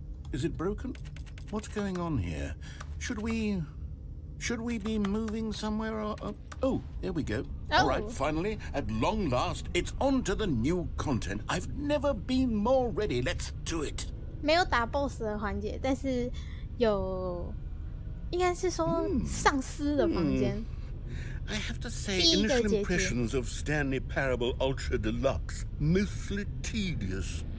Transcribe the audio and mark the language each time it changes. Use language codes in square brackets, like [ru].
[en] Is it broken? What's going on here? Should we be moving somewhere or... oh, there we go. All right, finally, at long last, it's on to the new content. I've never been more ready. Let's do it. [zh] 没有打 boss 的环节，但是有，应该是说丧尸的房间。 [en] I have to say, initial impressions of Stanley Parable Ultra Deluxe, mostly tedious.